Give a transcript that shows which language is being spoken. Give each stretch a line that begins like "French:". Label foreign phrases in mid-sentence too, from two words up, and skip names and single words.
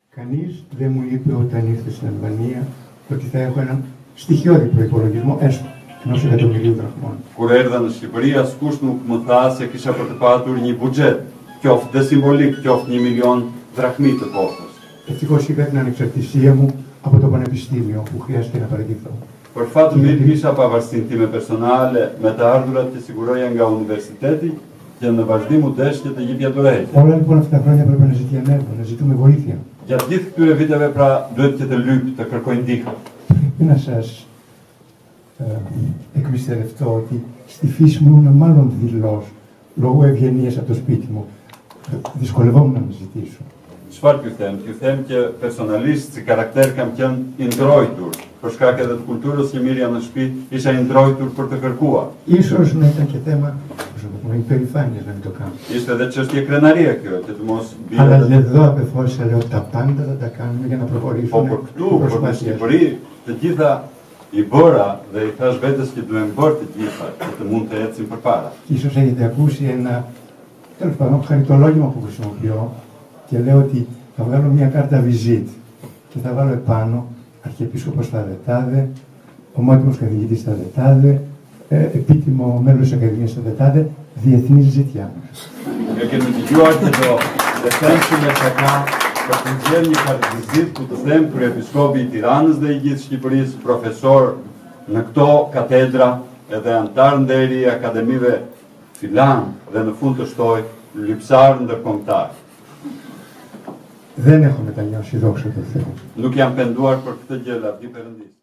Greek: Κανείς δεν μου είπε όταν ήρθε στην Αλβανία ότι θα έχω έναν στοιχειώδη προϋπολογισμό έστω ενός 1.000.000 δραχμών.
Albanian: Kur erdha në Shqipëri, askush nuk më tha se kisha për të patur një buxhet, qoftë dhe simbolik, qoftë 1.000.000 δραχμή të postës.
Greek: Ευτυχώς είχα την ανεξαρτησία μου από το πανεπιστήμιο που χρειάστηκε να παραιτηθώ.
Albanian: Për fat të mirë kisha pavarësinë time personale me të ardhurat që siguroja nga universiteti και në vazhdim u desh që të jepja dorëheqje.
Greek: Όλα λοιπόν αυτά τα χρόνια πρέπει να ζητιανεύω, να ζητούμε βοήθεια.
Albanian: Gjatë gjithë këtyre viteve pra duhet që të lyp, të kërkoj ndihmë.
Greek: Πρέπει να σας εκμυστηρευτώ ότι στη φύση μου ήμουν μάλλον δειλός, λόγω ευγενίας από το σπίτι μου. Δυσκολευόμουν να ζητήσω.
Albanian: Çfarë t'ju them? T'ju them që personalisht si karakter kam qenë i ndrojtur. Për shkak edhe të kulturës që mirja në shtëpi, isha i ndrojtur për të kërkuar.
Greek: Ίσως να ήταν και θέμα, πώς να το πούμε, υπερηφάνειας να μην το κάνω.
Albanian: Ishte edhe çështje krenarie kjo, që të mos bie.
Greek: Αλλά εδώ απευθώς λέω τα πάντα θα τα κάνουμε για να προχωρήσουμε.
Albanian: Po për këtu, për në Shqipëri, të gjitha i bëra dhe i thash vetes që duhen bërë të gjitha, që të mund të ecim përpara.
Greek: Ίσως έχετε ακούσει ένα, τέλος πάντων, χαριτολόγημα που χρησιμοποιώ και λέω ότι θα βγάλω μια κάρτα visit και θα βάλω επάνω Αρχιεπίσκοπος Ταδετάδε, ομότιμος καθηγητής Ταδετάδε, επίτιμο μέλος της Ακαδημίας Ταδετάδε, διεθνής ζητιάνος.
Albanian: E kemi dëgjuar që do të them shumë çka për të nxjerrë një kartë vizit ku të them kryepiskopi i Tiranës dhe i gjithë Shqipërisë, profesor në këto katedra, edhe antar nderi i akademive filan dhe në fund të shtoj lypsar ndërkombëtar.
Greek: Δεν έχω μετανιώσει, δόξα τω Θεώ.
Albanian: Nuk jam penduar për këtë gjë, lavdi Perëndis.